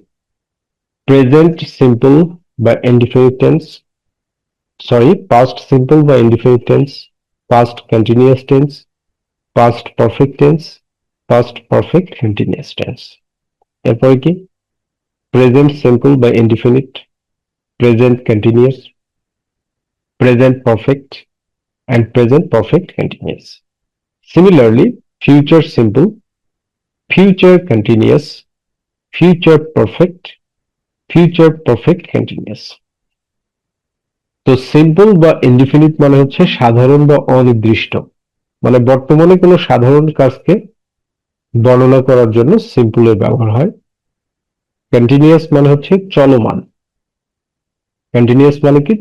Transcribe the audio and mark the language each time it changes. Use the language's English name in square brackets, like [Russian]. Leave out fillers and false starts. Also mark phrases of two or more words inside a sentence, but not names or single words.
[English] present simple বা indefinite tense, sorry, past simple বা indefinite tense, past continuous tense, past perfect tense, past perfect continuous tense. [Bangla] এরপরে কি? [English] present simple বা indefinite, present continuous, present perfect and present perfect continuous. Similarly, future simple, future continuous, future perfect, future perfect continuous. [Bangla] তো সিম্পল বা ইনডিফিনিট মানে হচ্ছে সাধারণ বা অনির্দিষ্ট, মানে বর্তমানে কোনো সাধারণ কাজকে বর্ণনা করার জন্য সিম্পলের ব্যবহার হয়। কন্টিনিউয়াস মানে হচ্ছে চলমান। কন্টিনিউয়াস মানে কি?